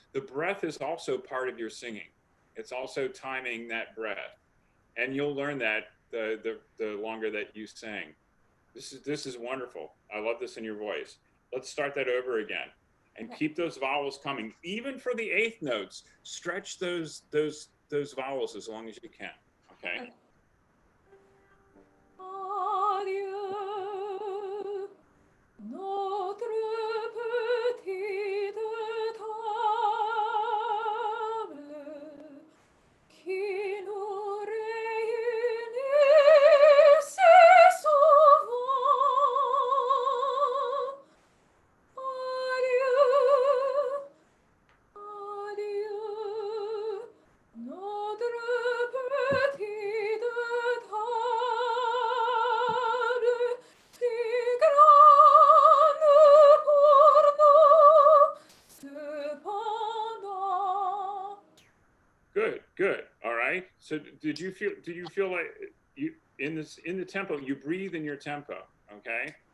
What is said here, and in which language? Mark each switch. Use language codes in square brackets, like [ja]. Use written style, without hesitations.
[en] The breath is also part of your singing. It's also timing that breath, and you'll learn that the longer that you sing. This is wonderful. I love this in your voice. Let's start that over again, and keep those vowels coming. Even for the eighth notes, stretch those vowels as long as you can. Okay. [fr] Adieu, notre petite table qui nous réunit si souvent. Adieu, adieu, notre petite table si grande pour nous, cependant. [en] Good. All right. So did you feel like you in the tempo, you breathe in your tempo, okay?